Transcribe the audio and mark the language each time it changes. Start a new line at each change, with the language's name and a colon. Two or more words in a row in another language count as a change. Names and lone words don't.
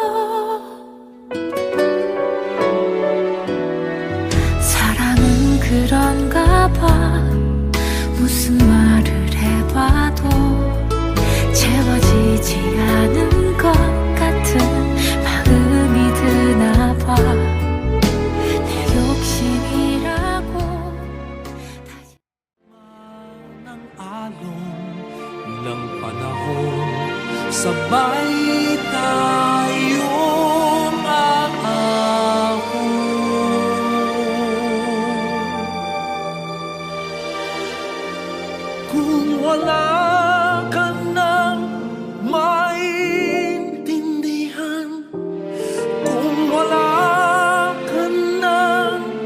Korean: 사랑은 그런가 봐 무슨 말을 해봐도 채워지지 않은 것 같은 마음이 드나 봐 내 욕심이라고
Filipino: ng alon ng panahon sabay tayong aahon kung wala ka nang maintindihan kung wala ka nang